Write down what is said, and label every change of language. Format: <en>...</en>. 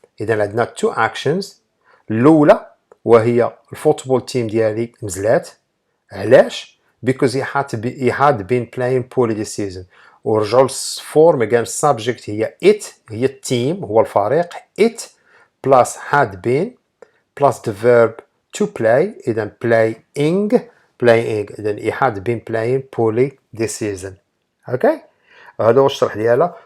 <ar>إذا عندنا</ar> <en>two actions.</en> <ar>الأولى وهي الفوتبول تيم ديالي نزلات.</ar> <en>علاش؟ because he had been playing poorly this season.</en> <ar>ورجعوا للفورم كان السبجكت هي it هي التيم هو الفريق</ar> <en>it plus had been plus the verb to play. إذا playing إذا he had been playing poorly this season.</en> <ar>اوكي هذا هو الشرح ديالها.</ar>